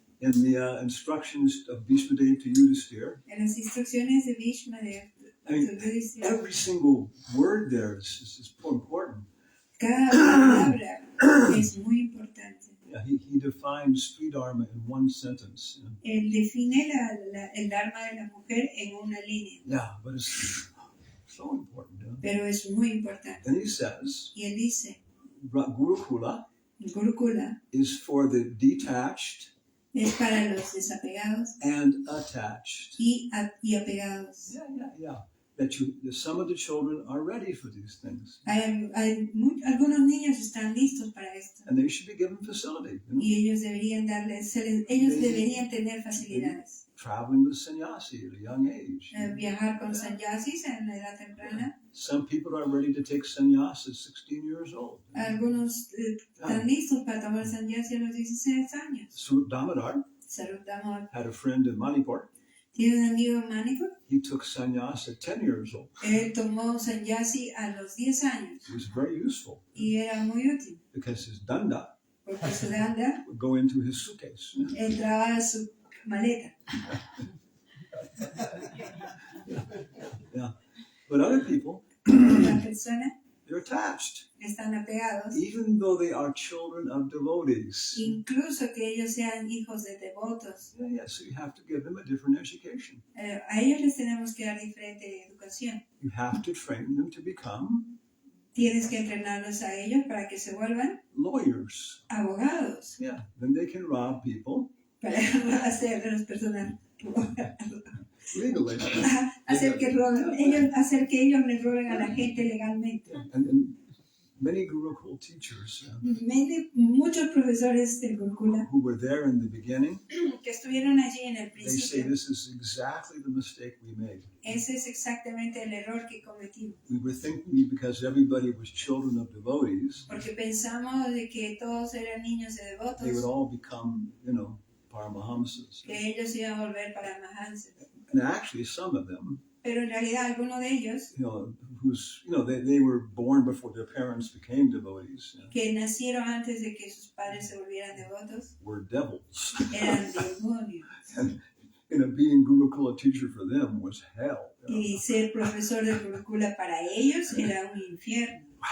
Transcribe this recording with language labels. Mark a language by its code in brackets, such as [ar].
[en] in the instructions of Bhishmadev to Yudhisthira, [es] en las instrucciones de Bhishmadev, [en] every single word there is important. [es] Cada palabra es muy importante. [en] Yeah, he defines street dharma in one sentence. [es] Él define el dharma de la mujer en una línea. [en] Yeah, but it's so important. [es] Pero es muy importante. [en] And he says, [es] Y él dice, [en] Gurukula [es] Gurukula [en] is for the detached [es] es para los desapegados [en] and attached. [es] y apegados. [en] Yeah. That some of the children are ready for these things. [es] Algunos niños están listos para esto. [en] And they should be given facility. [es] Y ellos deberían deberían tener facilidades. [en] Traveling with sannyasi at a young age. [es] Viajar con sannyasis en la edad temprana. [en] Some people are ready to take sannyas at 16 years old. [es] Algunos están listos para tomar sannyasi a los 16 años. [en] Swarup Damodar had a friend in Manipur. [es] Tiene un amigo en Manipur. [en] He took sannyas at 10 years old. [es] Él tomó sannyasi a los 10 años. [en] It was very useful. [es] Y era muy útil. [en] Because his danda [es] Porque su danda [en] would go into his suitcase. [es] entraba a su maleta. [en] Yeah. But other people, [es] La persona [en] they're attached. [es] están apegados. [en] Even though they are children of devotees. [es] Incluso que ellos sean hijos de devotos. [en] Yeah, so you have to give them a different education. [es] A ellos les tenemos que dar diferente educación. [en] You have to train them to become [es] Tienes que entrenarlos a ellos para que se vuelvan [en] lawyers. [es] abogados. [en] Yeah, then they can rob people. [es] Para hacer de las personas [en] Legally. [es] hacer que ellos les roben a la gente legalmente. [en] And many Gurukul teachers [es] Muchos profesores del Gurukula [en] who were there in the beginning, [es] que estuvieron allí en el [en] they say [es] principio, [en] this is exactly the mistake we made. [es] ese es exactamente el error que cometimos. [en] We were thinking because everybody was children of devotees, [es] Porque pensamos de que todos eran niños de [en] they would [es] devotos, [en] all become, Paramahamsas. [es] que ellos iban a volver para Mahanses. [en] And actually, some of them, [es] Pero en realidad algunos de ellos [en] they were born before their parents became devotees, [es] que nacieron antes de que sus padres se volvieran devotos [en] were devils. [es] eran demonios. [en] And being Gurukula teacher for them was hell. [es] Y ser profesor de Gurukula para ellos era un infierno.